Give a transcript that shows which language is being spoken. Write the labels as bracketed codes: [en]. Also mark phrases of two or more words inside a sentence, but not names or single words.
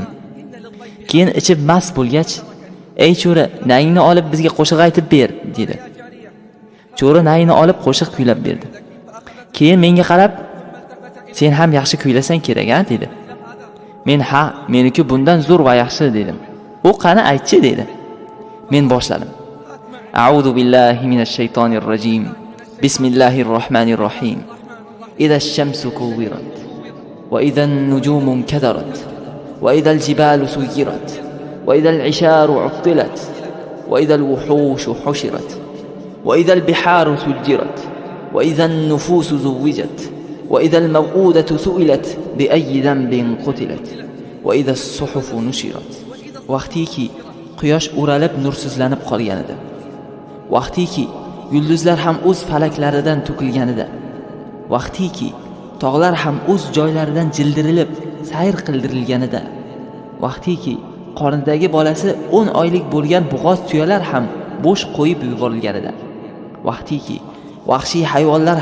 [uz] Keyin ichib mast bo'lgach, "Ey cho'ra, nayingni olib bizga qo'shiq aytib ber" dedi. Cho'ra nayini olib qo'shiq kuylab berdi. Keyin menga qarab, "Sen ham yaxshi kuylasan kerak-a?" dedi. Men "Ha, meniki bundan zo'r va yaxshi" dedim. U "Qani aytchi" dedi. Men boshladim. [ar] أعوذ بالله من الشيطان الرجيم. بسم الله الرحمن الرحيم. إذا الشمس كورت وإذا النجوم انكدرت وإذا الجبال سيرت وإذا العشار عطلت وإذا الوحوش حشرت وإذا البحار سجرت وإذا النفوس زوجت وإذا الموءودة سئلت بأي ذنب قتلت وإذا الصحف نشرت. [uz] Vaqtiki quyosh o'ralib nursizlanib qolganida, vaqtiki yulduzlar ham o'z falaklaridan to'kilganida, vaqtiki tog'lar ham o'z joylaridan jildirilib sayr qildirilganida, vaqtiki qornidagi bolasi 10 oylik bo'lgan bug'oz tuyalar ham bo'sh qo'yib yuborilganida, vaqtiki vahshiy hayvonlar